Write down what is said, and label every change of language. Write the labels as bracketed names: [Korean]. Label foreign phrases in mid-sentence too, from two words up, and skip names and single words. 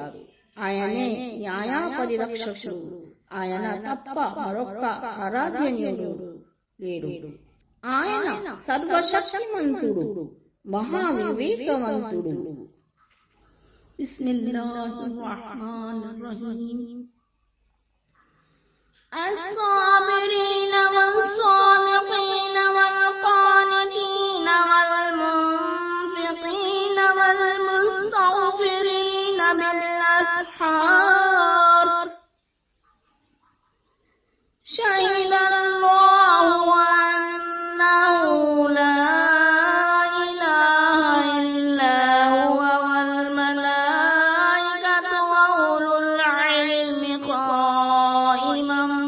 [Telugu] ఆయనే న్యాయ పరిరక్షకుడు. ఆయన తప్ప మరొక ఆరాధ్యనీయుడు లేడు. ఆయన సర్వశక్తిమంతుడు, మహావివేకవంతుడు. [Arabic] بسم الله الرحمن الرحيم. الصابرين والصادقين والقانتين والمنفقين والمستغفرين بالأسحار شهد الله أنه لا إله إلا هو والملائكة وأولو العلم قائما